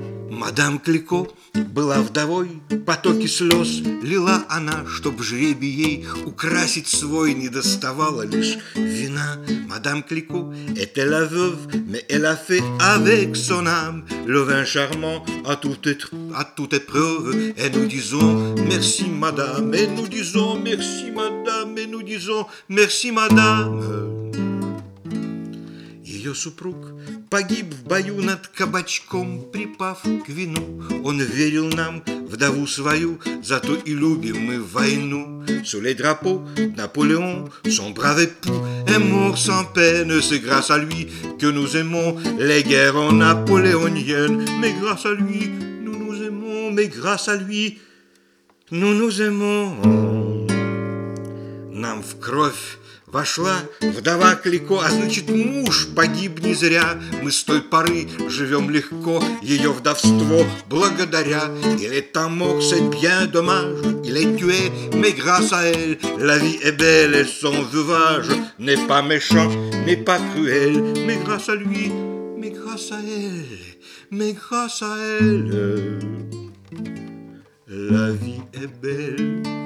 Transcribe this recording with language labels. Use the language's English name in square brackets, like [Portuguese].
[Russian] Мадам Клико была вдовой, потоки слез лила она, чтоб жребий ей украсить свой не доставала лишь вина. [French] Мадам Клико était la veuve, mais elle a fait avec son âme le vin charmant à toute épreuve. Et nous disons merci madame, et nous disons merci madame, et nous disons merci madame. [Russian] Ее супруг погиб в бою над кабачком, припав к вину. Он верил нам, вдову свою, зато и любим мы войну. [French] Sous les drapeaux, Napoléon, son brave époux, est mort sans peine. C'est grâce à lui que nous aimons les guerres napoléoniennes. Mais grâce à lui, nous nous aimons. Mais grâce à lui, nous nous aimons. [Russian] нам в кровь вошла вдова Клико, а значит, муж погиб не зря. Мы с той поры живем легко, ее вдовство благодаря. [French] Elle est un mort, c'est bien dommage, il est tué, mais grâce à elle, la vie est belle et son veuvage n'est pas méchant, n'est pas cruel, mais grâce à lui, mais grâce à elle, mais grâce à elle, la vie est belle.